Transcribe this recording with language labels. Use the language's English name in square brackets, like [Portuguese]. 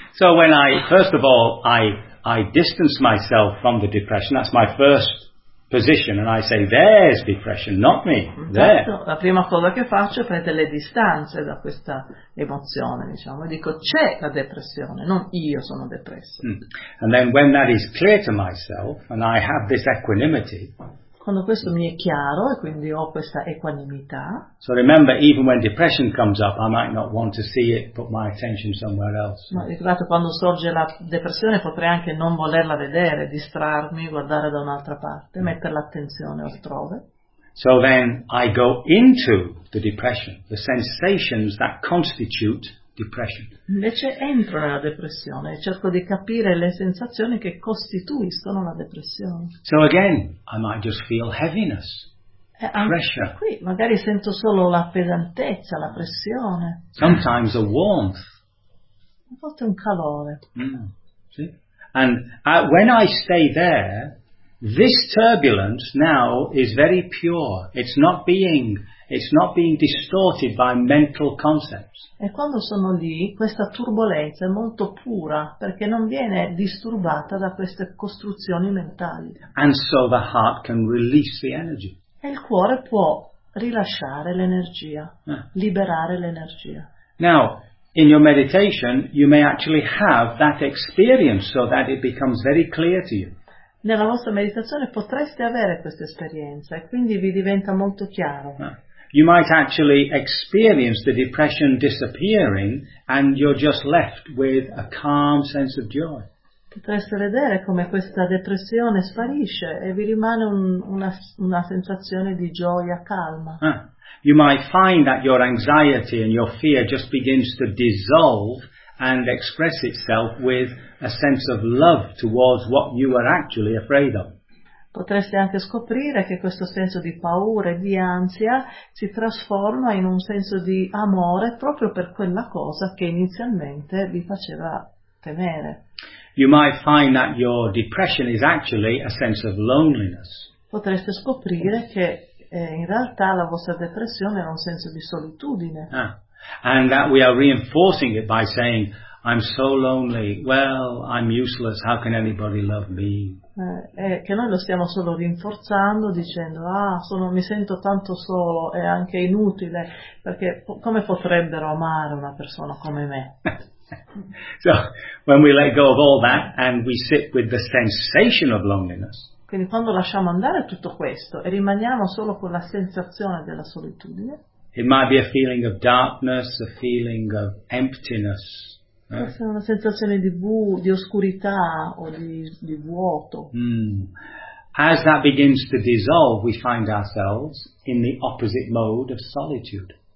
[English] So when I, first of all, I distance myself from the depression, that's my first position and I say there's depression, not me, there. [Italian] Certo, la prima cosa che faccio è prendere le distanze da questa emozione, diciamo, e dico c'è la depressione, non io sono depresso. [English] And then when that is clear to myself and I have this equanimity, [Italian] quando questo mi è chiaro e quindi ho questa equanimità. [English] So remember, even when depression comes up, I might not want to see it, put my attention somewhere else. [Italian] Ma ricordate, quando sorge la depressione potrei anche non volerla vedere, distrarmi, guardare da un'altra parte, mettere l'attenzione altrove. [English] So then I go into the depression, the sensations that constitute depression. [Italian] Invece entro nella depressione e cerco di capire le sensazioni che costituiscono la depressione. [English] So again, I might just feel heaviness, pressure. [Italian] Qui magari sento solo la pesantezza, la pressione. [English] Sometimes a warmth. [Italian] A volte un calore. [English] See? And when I stay there, this turbulence now is very pure. It's not being distorted by mental concepts. [Italian] E quando sono lì, questa turbolenza è molto pura, perché non viene disturbata da queste costruzioni mentali. [English] And so the heart can release the energy. [Italian] E il cuore può rilasciare l'energia, liberare l'energia. [English] Now, in your meditation, you may actually have that experience so that it becomes very clear to you. [Italian] Nella vostra meditazione potreste avere questa esperienza e quindi vi diventa molto chiaro. [English] You might actually experience the depression disappearing and you're just left with a calm sense of joy. [Italian] Potreste vedere come questa depressione sparisce e vi rimane una sensazione di gioia calma. [English] You might find that your anxiety and your fear just begins to dissolve and express itself with a sense of love towards what you were actually afraid of. [Italian] Potreste anche scoprire che questo senso di paura e di ansia si trasforma in un senso di amore proprio per quella cosa che inizialmente vi faceva temere. [English] You might find that your depression is actually a sense of loneliness. [Italian] Potreste scoprire che in realtà la vostra depressione è un senso di solitudine. [English] And that we are reinforcing it by saying, I'm so lonely, well, I'm useless, how can anybody love me? [Italian] Che noi lo stiamo solo rinforzando dicendo, mi sento tanto solo, è anche inutile, perché come potrebbero amare una persona come me? [English] So, when we let go of all that and we sit with the sensation of loneliness. [Italian] Quindi quando lasciamo andare tutto questo e rimaniamo solo con la sensazione della solitudine. [English] It might be a feeling of darkness, a feeling of emptiness. [Italian] Forse una sensazione di oscurità o di vuoto. [English] As that begins to dissolve, we find ourselves in the opposite mode of solitude.